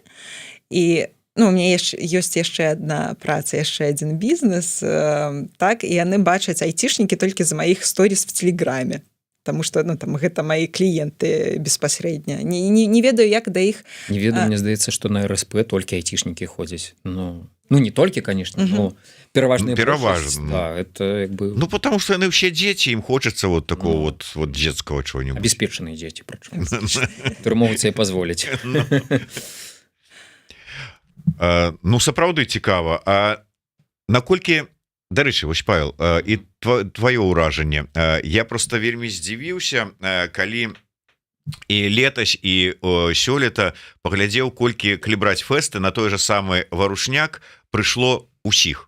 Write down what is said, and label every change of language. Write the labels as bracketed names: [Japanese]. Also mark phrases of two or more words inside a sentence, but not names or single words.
[Belarusian] І ну, у мяне ёсць яшчэ адна праца, яшчэ адзін бізнес, так, і яны бачаць айцішнікі толькі за маіх сторіс в Телеграме. Таму што ну, там, гэта мои кліенты беспасрэдня. Не ведаю, як да іх... Не ведаю, мне здаецца, што на РСП толькі айцішнікі ходзяць. Ну не толькі, [Russian] конечно, но [Belarusian] пераважная пераважна. [Russian] Да, это як бы... [Belarusian] Ну, потому что яны ўсе дзеці, ім хочацца [Russian] вот такого вот детского чего-нибудь. [Belarusian] Обеспеченные дзеці, прычым, которые могуць себе позволіць. Ну, сапраўды цікава. А наколькі... Дарэчы, вось, Павел, і твоё ўражанне. Я просто вельмі здзівіўся, калі і летась, і сёлета паглядзеў, колькі, калі браць фэсты, на той же самы Варушняк прыйшло усіх.